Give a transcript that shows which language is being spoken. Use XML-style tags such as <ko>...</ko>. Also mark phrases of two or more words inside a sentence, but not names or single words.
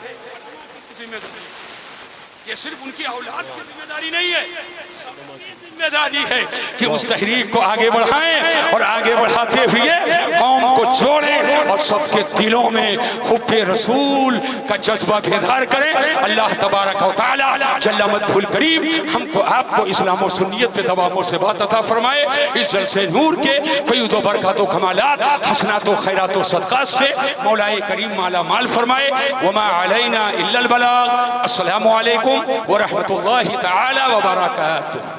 <ur>یہ صرف ان کی اولاد کی ذمہ داری نہیں ہے، ذمہ داری ہے کہ اس تحریک کو آگے بڑھائیں اور آگے بڑھاتے ہوئے قوم کو جوڑیں اور سب کے دلوں میں حب رسول کا جذبہ بیدار کریں۔</ur> <ar>اللہ تبارک و تعالی جل مجدہ الکریم</ar> <ur>ہم کو آپ کو اسلام و سنیت پہ دوام و ثبات عطا فرمائے، اس جلسے نور کے فیوض و برکات و کمالات، حسنات و خیرات و صدقات سے مولا کریم مالا مال فرمائے۔</ur> <ar>وما علینا الا البلاغ۔ السلام علیکم ورحمۃ اللہ تعالی وبرکاتہ۔</ar>